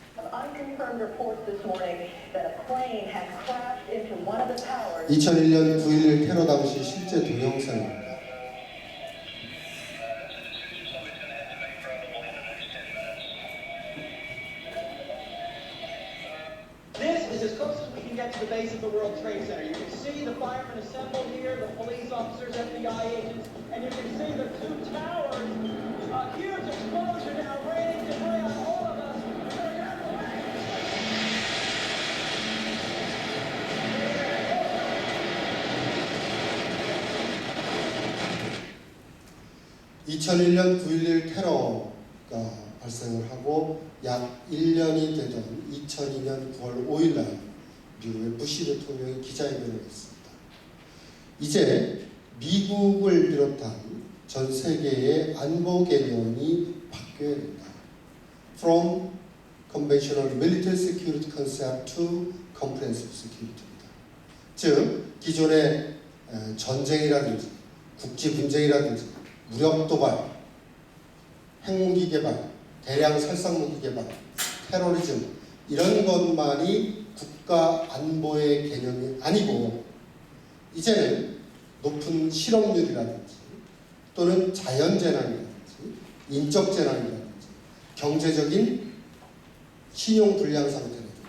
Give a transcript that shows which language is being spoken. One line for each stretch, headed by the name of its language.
English: Unconfirmed reports this morning that a plane had crashed into one of the towers.
Korean: 2001년 9.11 테러 당시 실제 동영상입니다.
English: This is as close as we can get to the base of the World Trade Center. You can see the firemen assembled here, the police officers, FBI agents, and you can see the two towers. A huge explosion now raining debris on all of us. We're out of the way.
Korean: 2001년 9.11 테러가 발생을 하고 약 1년이 되던 2002년 9월 5일 날 미국의 부시 대통령이 기자회견을 했습니다. 이제 미국을 비롯한 전 세계의 안보 개념이 바뀌어야 된다.
English: From conventional military security concept to comprehensive security입니다.
Korean: 즉, 기존의 전쟁이라든지 국지 분쟁이라든지 무력 도발, 핵무기 개발, 대량 살상무기 개발, 테러리즘 이런 것만이 국가 안보의 개념이 아니고 이제는 높은 실업률이라든지 또는 자연재난이라든지 인적재난이라든지 경제적인 신용불량 상태라든지